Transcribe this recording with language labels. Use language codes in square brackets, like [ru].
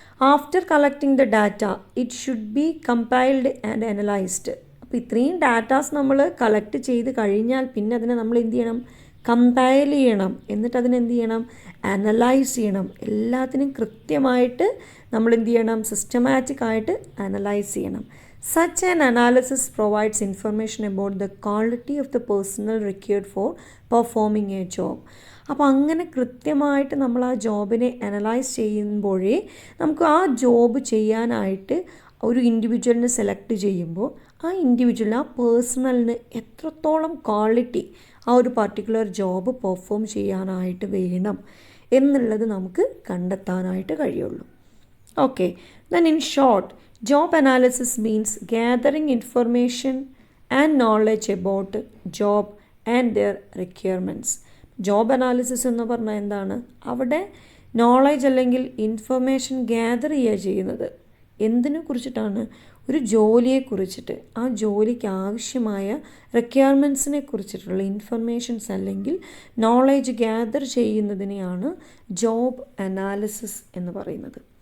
[en] After collecting the data it should be compiled and analysed. [ml] അപ്പോൾ ഇത്രയും datas നമ്മൾ collect ചെയ്ത് കഴിഞ്ഞാൽ പിന്നെ അതിനെ നമ്മൾ എന്ത് ചെയ്യണം? കമ്പൈൽ ചെയ്യണം. എന്നിട്ട് അതിനെന്ത് ചെയ്യണം? അനലൈസ് ചെയ്യണം. എല്ലാത്തിനും കൃത്യമായിട്ട് നമ്മൾ എന്ത് ചെയ്യണം? സിസ്റ്റമാറ്റിക് ആയിട്ട് അനലൈസ് ചെയ്യണം. [en] Such an analysis provides information about the quality of the personnel required for performing a job. [ml] അപ്പോൾ അങ്ങനെ കൃത്യമായിട്ട് നമ്മൾ ആ ജോബിനെ അനലൈസ് ചെയ്യുമ്പോഴേ നമുക്ക് ആ ജോബ് ചെയ്യാനായിട്ട് ഒരു ഇൻഡിവിജ്വലിനെ സെലക്ട് ചെയ്യുമ്പോൾ ആ ഇൻഡിവിജ്വൽ, ആ പേഴ്സണലിന് എത്രത്തോളം ക്വാളിറ്റി ആ ഒരു പർട്ടിക്കുലർ ജോബ് പെർഫോം ചെയ്യാനായിട്ട് വേണം എന്നുള്ളത് നമുക്ക് കണ്ടെത്താനായിട്ട് കഴിയുള്ളൂ. [en] Okay, then in short, job analysis means gathering information and knowledge about job and their requirements. [ml] Job analysis എന്ന് പറഞ്ഞാൽ എന്താണ്? അവിടെ നോളജ് അല്ലെങ്കിൽ ഇൻഫർമേഷൻ ഗ്യാദർ ചെയ്യുക ചെയ്യുന്നത് എന്തിനെ കുറിച്ചിട്ടാണ്? ഒരു ജോലിയെക്കുറിച്ചിട്ട്, ആ ജോലിക്ക് ആവശ്യമായ റിക്വയർമെൻറ്റ്സിനെ കുറിച്ചിട്ടുള്ള ഇൻഫർമേഷൻസ് അല്ലെങ്കിൽ നോളജ് ഗ്യാദർ ചെയ്യുന്നതിനെയാണ് ജോബ് അനാലിസിസ് എന്ന് പറയുന്നത്.